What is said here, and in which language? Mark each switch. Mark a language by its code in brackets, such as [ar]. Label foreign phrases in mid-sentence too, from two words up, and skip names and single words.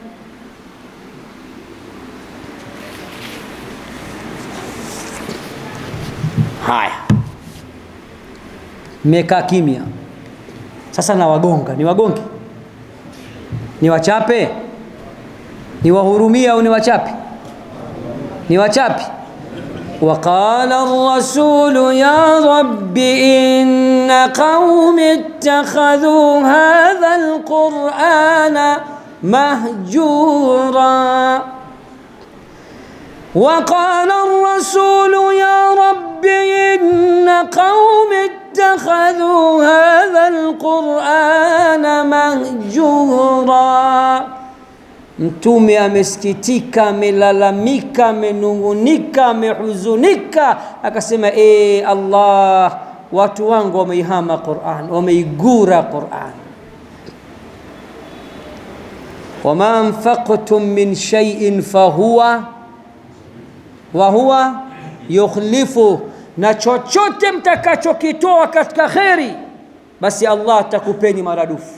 [sw] Haya, mmekaa kimya sasa, na wagonga. Ni wagonge? Ni wachape? Ni wahurumia au ni wachape? Ni wachape. [ar] وقال الرسول يا رب إن قوم اتخذوا هذا القرآن مهجورا. وقال الرسول يا رب إن قوم اتخذوا هذا القرآن مهجورا. [sw] Mtume amesikitika, amelalamika, amenungunika, amehuzunika, akasema Allah, watu wangu wameihama Qur'an, wameigura Qur'an. [ar] وما أنفقتم من شيء فهو وهو يخلف, [sw] na chochote mtakachokitoa katika kheri basi Allah atakupeni maradufu.